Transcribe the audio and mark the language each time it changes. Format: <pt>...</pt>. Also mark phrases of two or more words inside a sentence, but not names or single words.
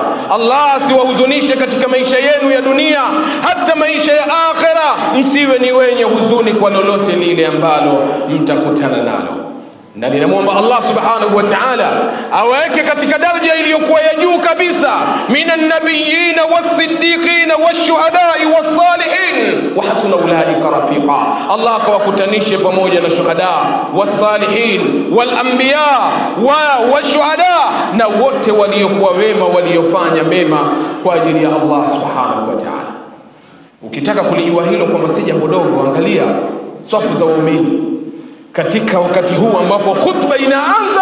<sw>Allah asiwahuzunishe katika maisha yenu ya dunia, hata maisha ya akhera msiwe ni wenye huzuni kwa lolote lile ambalo mtakutana nalo. Na ninamuomba Allah</sw> <ar>سبحانه وتعالى</ar> <sw>aweke katika daraja iliyokuwa ya juu kabisa,</sw> <ar>من النبيين والصديقين والشهداء والصالحين وحسن أولئك رفيقا.</ar> <sw>Allah akawakutanishe pamoja na</sw> <ar>شهداء والصالحين والأنبياء والشهداء,</ar> <sw>na wote waliokuwa wema, waliofanya mema kwa ajili ya Allah</sw> <ar>سبحانه وتعالى.</ar> <sw>Ukitaka kulijua hilo kwamba si jambo dogo, angalia safu za waumini katika wakati huu ambapo khutba inaanza.</sw>